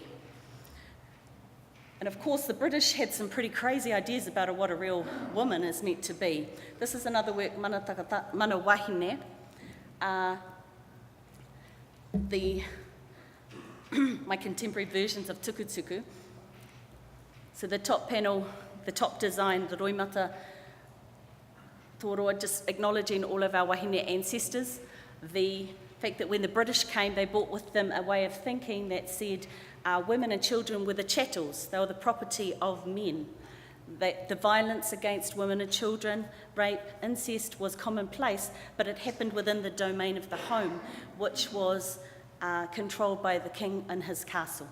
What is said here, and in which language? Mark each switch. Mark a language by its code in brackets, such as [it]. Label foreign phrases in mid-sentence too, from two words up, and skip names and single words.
[en] And of course, the British had some pretty crazy ideas about what a real woman is meant to be. This is another work, Mana Wahine. My contemporary versions of tukutuku. So the top panel, the top design, the [mi] roimata tōroa, [en] just acknowledging all of our wahine ancestors. The fact that when the British came, they brought with them a way of thinking that said women and children were the chattels, they were the property of men. That the violence against women and children, rape, incest was commonplace, but it happened within the domain of the home, which was controlled by the king in his castle.